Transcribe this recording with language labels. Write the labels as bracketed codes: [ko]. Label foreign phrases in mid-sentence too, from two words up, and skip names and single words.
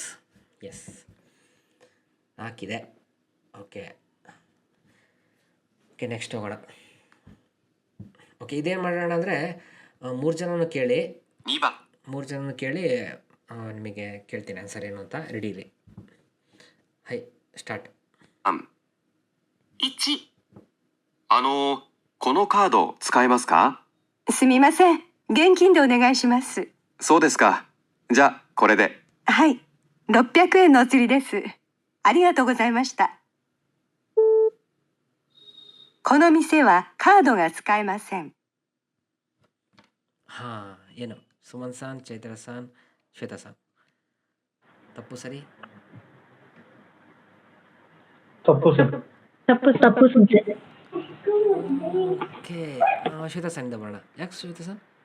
[kn] ಎಸ್ 4 ಇದೆ. ಓಕೆ ಓಕೆ, ನೆಕ್ಸ್ಟ್ ಹೋಗೋಣ. ಓಕೆ, ಇದೇನು ಮಾಡೋಣ ಅಂದರೆ 3 ಜನನೂ ಕೇಳಿ [ja] 2番 [kn] 3 ಜನನೂ ಕೇಳಿ ನಿಮಗೆ ಕೇಳ್ತೀನಿ ಆನ್ಸರ್ ಏನು ಅಂತ. ರೆಡಿ ಇರಿ. ಹೈ ಸ್ಟಾರ್ಟ್. [ja] 3、 1。このカード使えますか？すみません。現金でお願いします。そうですか。じゃあ、これで。はい。600円のお釣りです。ありがとうございました。この店はカードが使えません。 [kn] ಹಾಂ ಏನು ಸುಮನ್ ಸಾನ್ ಚೈತ್ರ ಸಾನ್ ಶ್ವೇತಾ ಸಾನ್ ತಪ್ಪು ಸರಿ ತಪ್ಪು ಸರ್. ತಪ್ಪು ಸಂಸೆ. ಓಕೆ ಶ್ವೇತಾ ಸಾನಿಂದ ಬರೋಣ ಯಾಕೆ ಶ್ವೇತಾ ಸಾನ್